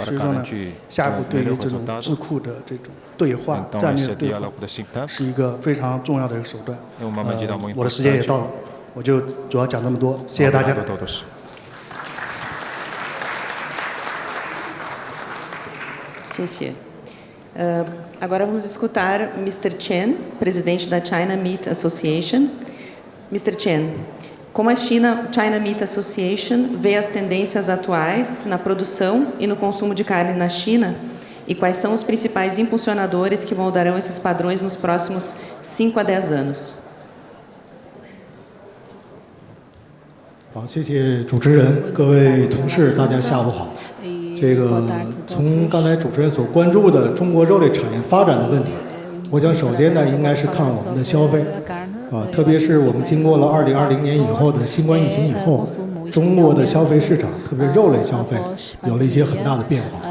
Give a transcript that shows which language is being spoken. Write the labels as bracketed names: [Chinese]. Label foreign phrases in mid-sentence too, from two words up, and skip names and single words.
[Chinese] 所以说呢，下一步对于这种智库的这种对话、战略的对话，是一个非常重要的一个手段。我的时间也到了，我就主要讲这么多，谢谢大家。 [Portuguese] 谢谢。Agora vamos escutar Mr. Chen, presidente da China Meat Association. Mr. Chen, como a China Meat Association vê as tendências atuais na produção e no consumo de carne na China e quais são os principais impulsionadores que moldarão esses padrões nos próximos 5 a 10 anos? [Chinese] 好，谢谢主持人，各位同事，大家下午好。这个从刚才主持人所关注的中国肉类产业发展的问题，我想首先呢，应该是看我们的消费，特别是我们经过了2020年以后的新冠疫情以后，中国的消费市场，特别是肉类消费，有了一些很大的变化。